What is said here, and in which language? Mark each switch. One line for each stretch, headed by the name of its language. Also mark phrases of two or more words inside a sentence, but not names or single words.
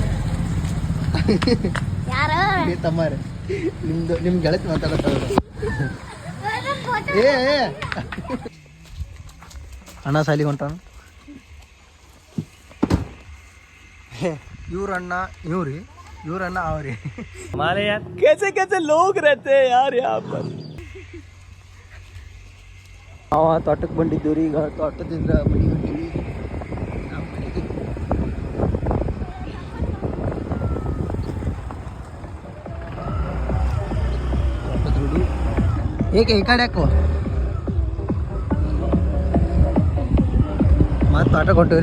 Kannada: ತಮ್ಮಾರೆ ನಿಮ್ ಗೆಳತಿ ಮಾತಾಡತ್ತ ಏ ಅಣ್ಣ ಸಾಲಿಗೆ ಹೊಂಟಾನ. ಇವ್ರಣ್ಣ ಇವ್ರಣ್ಣ ಅವ್ರಿ
Hindi: हमारे यहाँ कैसे कैसे लोग रहते हैं यार यहाँ पर.
Kannada: ನಾವು ತೋಟಕ್ಕೆ ಬಂದಿದ್ದೀವಿ ರೀ. ಈಗ ತೋಟದಿಂದ ಮನೆಗೆ ಹೊಂಟೀವಿ. ತೋಟದ ಹುಡು ಏಕೆ ಈ ಕಡೆ ಯಾಕೋ ಮತ್ತೆ ತೋಟಕ್ಕೆ ಹೊಂಟೀವ್ರಿ.